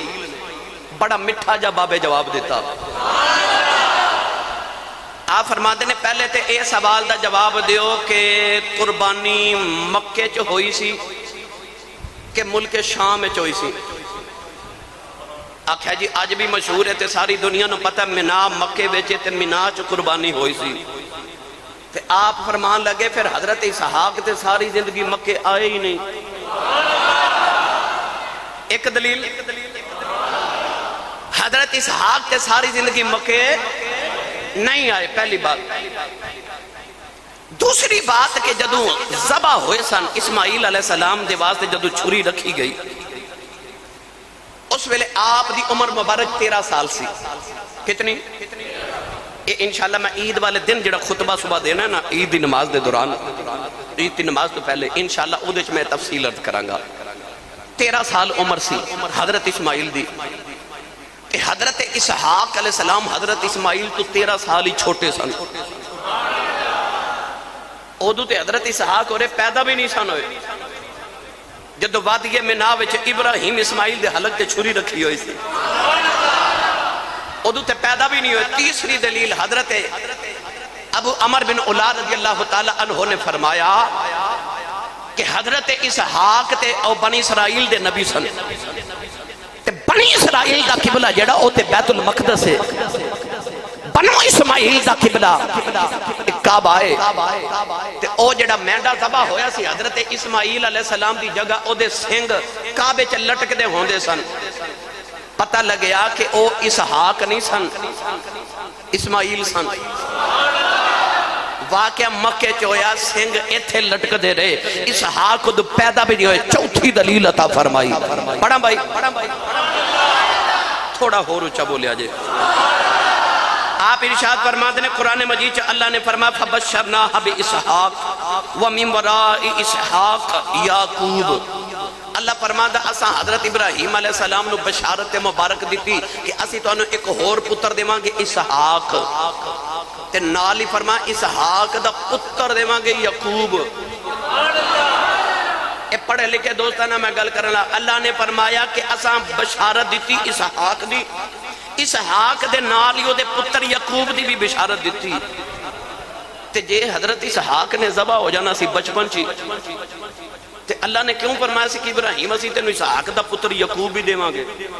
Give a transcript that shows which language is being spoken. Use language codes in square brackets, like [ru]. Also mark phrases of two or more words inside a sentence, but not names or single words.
[pa] بڑا مٹھا جواب دیتا۔ آپ فرما دیں پہلے تے اے سوال دا جواب دیو کہ قربانی مکے چ ہوئی سی کہ ملک شام میں ہوئی سی؟ آکھیا جی آج بھی مشہور ہے تے ساری دنیا نو پتہ مینا مکے وچ تے مینا چ قربانی ہوئی سی۔ تے آپ فرمان لگے پھر حضرت اسحاق تے ساری زندگی مکے آئے ہی نہیں۔ ایک دلیل، حضرت اسحاق تے ساری زندگی مکے نہیں آئے، پہلی بات۔ دوسری بات کہ جدوں ذبح ہوئے سن اسماعیل [ar] علیہ السلام [pa] دے واسطے جدوں چھری رکھی گئی، اس ویلے آپ دی عمر مبارک 13 سال سی۔ کتنی؟ یہ انشاءاللہ میں عید والے دن جڑا خطبہ صبح دینا ہے نا عید دی نماز دے دوران، عید دی نماز تو پہلے انشاءاللہ او دے میں تفصیل عرض کرانگا۔ 13 سال عمر سی حضرت اسماعیل دی، کہ حضرت اسحاق [ar] علیہ السلام [pa] حضرت اسماعیل تو 13 سال ہی چھوٹے سن۔ اودو تے حضرت اسحاق اور پیدا بھی نہیں سن ہوئے جدو وادی مینا وچ ابراہیم اسماعیل دے حلق تے چھری رکھی ہوئی سی، اودو تے پیدا بھی نہیں ہوئے۔ تیسری دلیل حضرت ابو عمر بن علا [ar] رضی اللہ تعالی عنہ [pa] نے فرمایا کہ حضرت اسحاق تے او بنی اسرائیل دے نبی سن، تے بنی اسرائیل دا قبلہ جڑا او تے بیت المقدس ہے، بنو اسماعیل دا قبلہ کعبہ ہے، تے او جڑا مینڈا ذبح ہویا سی حضرت اسماعیل [ar] علیہ السلام [pa] دی جگہ او دے سنگ کعبے چ لٹک دے ہوندے سن۔ پتہ لگیا کہ او اسحاق نہیں سن، اسماعیل سن۔ واقعہ مکے چ ہویا، سنگ ایتھے لٹک دے رہے، اسحاق خود پیدا بھی نہیں ہوئے۔ چوتھی دلیل عطا فرمائی، پڑھا بھائی تھوڑا ہور اونچا بولیا جے۔ [ur] آپ ارشاد فرماتے ہیں قرآن مجید چا اللہ نے فرمایا [ar] فبشرناہ باسحاق ومن وراء اسحاق یعقوب۔ [pa] اللہ فرماتا اساں حضرت ابراہیم [ar] علیہ السلام [pa] نو بشارت مبارک دیتی کہ اسی تو انہوں ایک اور پتر دیواں گے اسحاق، تے نال ہی فرمایا اسحاق دا پتر دیواں گے یعقوب۔ اے پڑھے لکھے دوستانہ میں گل کرنا، اللہ نے فرمایا کہ اساں بشارت دیتی اسحاق دی، اسحاق دے نال ہی دے پتر یعقوب دی بھی بشارت دیتی۔ تے جے حضرت اسحاق نے ذبح ہو جانا سی بچپن چی، تے اللہ نے کیوں فرمایا سی کہ ابراہیم اسی تینوں اسحاق دا پتر یعقوب بھی دیواں گے؟